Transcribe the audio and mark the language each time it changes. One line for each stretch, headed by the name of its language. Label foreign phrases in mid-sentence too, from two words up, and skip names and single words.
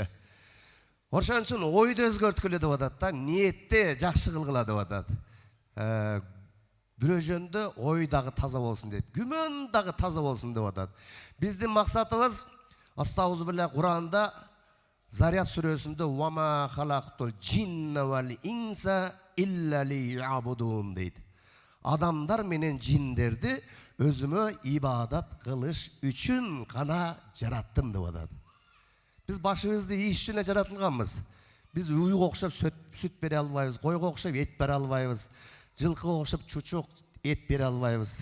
Kyrgyz: Ошон үчүн ойду өзгөрткүлө деп атат да, ниетте жакшы кылгыла деп атат. Бирөө жөндө ой дагы таза болсун дейт, күмөн дагы таза болсун деп атат. Биздин максатыбыз Астагфирулла Куранда Зарят сүрөсүндө
Arabic: «وما خلقت الجن والإنس إلا ليعبدون»
Kyrgyz: дейт. Адамдар менен жиндерди өзүмө ибадат кылыш үчүн гана жараттым деп атат. Биз башыбызды иш үчүн жаратылганбыз. Биз уйга окшоп сүт бере албайбыз, койго окшоп эт бере албайбыз, жылкыга окшоп чучук эт бере албайбыз.